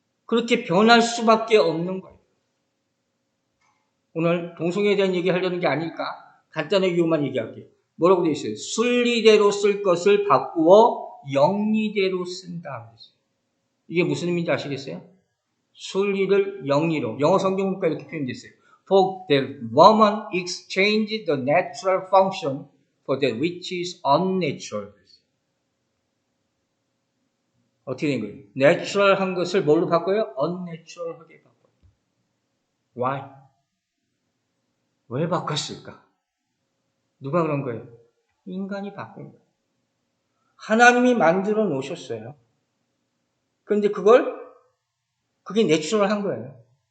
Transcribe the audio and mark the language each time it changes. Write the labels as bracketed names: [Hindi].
[Korean] 그렇게 변할 수밖에 없는 거예요. 오늘 동성애에 대한 얘기 하려는 게 아닐까? 간단하게 이것만 얘기할게요. 뭐라고 되어 있어요? 순리대로 쓸 것을 바꾸어 영리대로 쓴다. 이게 무슨 의미인지 아시겠어요? 순리를 영리로. 영어 성경과 이렇게 표현됐어요. [English] For the woman exchanged the natural function for that which is unnatural. [Korean] 어떻게 된 거예요? 내추럴한 것을 뭘로 바꿔요? unnatural하게 바꿔요. Why? 왜 바꿨을까? 누가 그런 거예요? 인간이 바꾼 거예요. 하나님이 만들어 놓으셨어요. 그런데 그게 내추럴한 거예요.